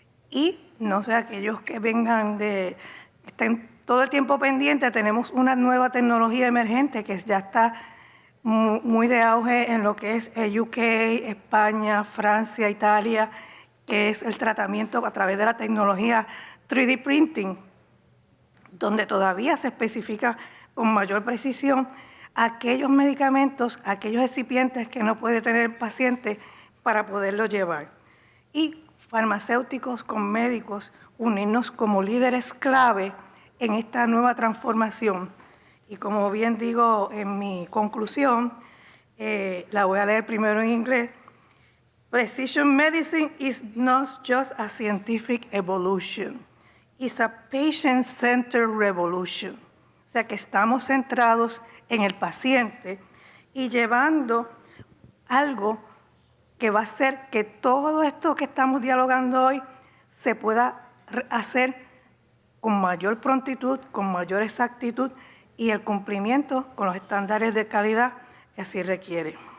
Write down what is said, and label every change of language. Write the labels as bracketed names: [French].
[Spanish] Y no sé, aquellos que vengan estén todo el tiempo pendientes, tenemos una nueva tecnología emergente que ya está muy de auge en lo que es UK, España, Francia, Italia, que es el tratamiento a través de la tecnología 3D printing, donde todavía se especifica con mayor precisión aquellos medicamentos, aquellos excipientes que no puede tener el paciente para poderlo llevar. Y farmacéuticos con médicos, unirnos como líderes clave en esta nueva transformación. Y como bien digo en mi conclusión, la voy a leer primero en inglés. [English] Precision medicine is not just a scientific evolution, it's a patient-centered revolution. [Spanish] O sea que estamos centrados en el paciente y llevando algo que va a hacer que todo esto que estamos dialogando hoy se pueda hacer con mayor prontitud, con mayor exactitud y el cumplimiento con los estándares de calidad que así requiere.